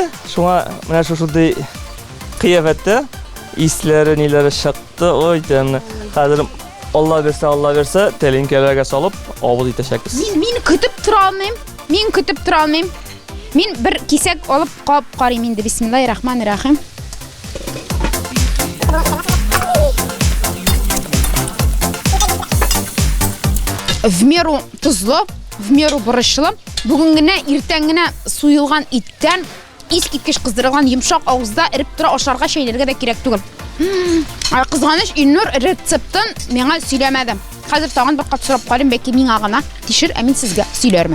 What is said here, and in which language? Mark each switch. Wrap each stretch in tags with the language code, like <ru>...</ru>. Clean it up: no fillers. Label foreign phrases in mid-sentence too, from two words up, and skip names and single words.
<tt>Шуңа менә шушындай кыяфәттә исләре, ниләре чыкты. Ой, тәмле. Хәзер Алла берсә, тәлинкәләргә салып, авыз итәчәкбез. Мин көтеп тора алмыйм. Мин бер кисәк алып кап карыйм инде.</tt> <ar>بسم الله الرحمن الرحيم.</ar> <ru>В меру</ru> <tt>тузлы,</tt> <ru>в меру</ru> <tt>борычлы. Бүген генә иртән генә суйылган иттән искиткеч кыздырылган йомшак авызда иреп тора ашарга шәйләргә дә кирәк түгел. Кызганыч Илнур рецептын миңа сөйләмәде. Хәзер тагын бер кат сорап карыйм, бәлки миңа гына тишер, ә мин сезгә сөйләрмен.</tt>